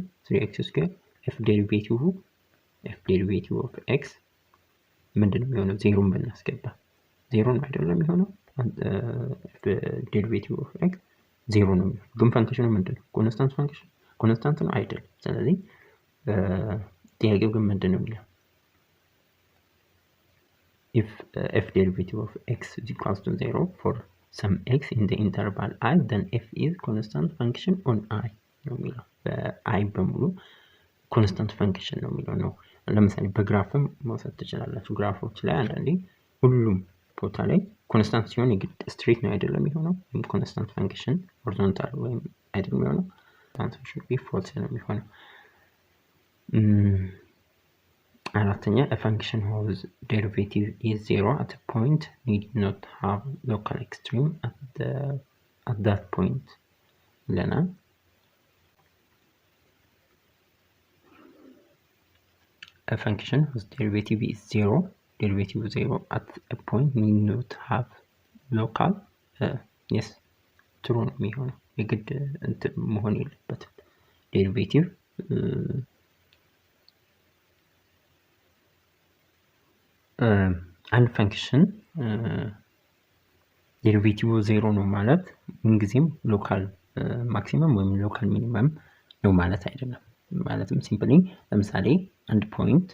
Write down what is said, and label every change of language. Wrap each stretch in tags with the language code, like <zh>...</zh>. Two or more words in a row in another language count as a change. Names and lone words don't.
<am>3x ስኩዌር f</am> <en>derivative of x</en> <am>ምንድነው የሚሆነው? 0ን ብናስገባ 0 ነው አይደለም የሚሆነው?</am> <en>derivative of x</en> <am>0 ነው የሚሆነው። ግን ፈንክሽኑ ምንድነው?</am> <en>constant function</en> <am>ኮንስታንት ነው አይደለም? ስለዚህ ጥያቄው ግን ምንድነው የሚለው?</am> <en>if f derivative of x is equals to 0 for some x in the interval I, then f is constant function on I</en> <am>ነው የሚለው። በአይ በሙሉ</am> <en>constant function</en> <am>ነው የሚለው ነው። ለምሳሌ በግራፍም መውሰድ ትችላላችሁ። ግራፎች ላይ አንዳንዴ ሁሉም ቦታ ላይ ኮንስታንት ሲሆን የግድ ስትሬት ነው አይደለም የሚሆነው፣ ወይም</am> <en>constant function horizontal</en> <am>ወይም አይደለም የሚሆነው፣</am> <en>function false</en> <am>ነው የሚሆነው።</am> <en>አራተኛ a function whose derivative is 0 at a point need not have local extreme at that point ይለናል። a function whose derivative is 0 at a point need not have local yes true</en> <am>ነው የሚሆነው። የግድ እንትን መሆን የለበትም ዴሪቬቲቭ አንድ ፈንክሽን ዴሪቬቲቭ 0 ነው ማለት ምንጊዜም</am> <en>local maximum</en> <am>ወይም</am> <en>local minimum</en> <am>ነው ማለት አይደለም። ማለትም ሲምፕሊ ለምሳሌ አንድ ፖይንት</am>